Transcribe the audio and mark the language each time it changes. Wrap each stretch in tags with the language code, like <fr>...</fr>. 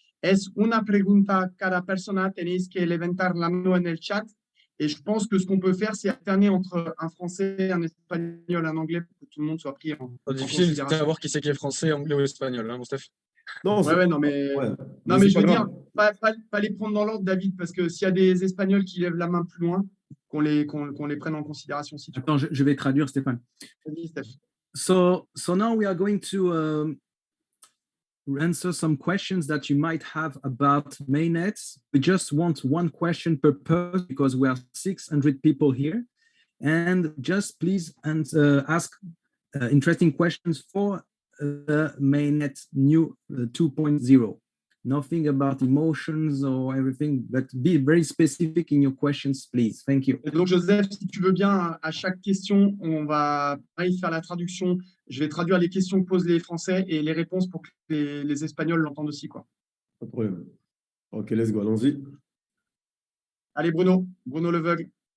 <es>Es una pregunta cada persona, tenéis que levantar la mano en el chat.</es> <fr>Et je pense que ce qu'on peut faire, c'est alterner entre un français, un espagnol, un anglais pour que tout le monde soit pris en difficile de savoir qui c'est qui est français, anglais ou espagnol, hein, mon Steph? Non, non, mais je veux dire, pas les prendre dans l'ordre, David, parce que s'il y a des Espagnols qui lèvent la main plus loin, qu'on les prenne en considération. Si tu Attends, je vais traduire, Stéphane. Vas-y, Steph.</fr> <en>So now we are going to answer some questions that you might have about mainnet. We just want one question per person because we are 600 people here. And just please ask interesting questions for the mainnet new 2.0. Nothing about emotions or everything, but be very specific in your questions, please. Thank you.</en> <fr>Et donc, Joseph, si tu veux bien, à chaque question, on va pareil, faire la traduction. Je vais traduire les questions que posent les Français et les réponses pour que les Espagnols l'entendent aussi, quoi. Pas de problème. Ok,</fr> <en>let's go,</en> <fr>allons-y. Allez, Bruno l'aveugle.</fr>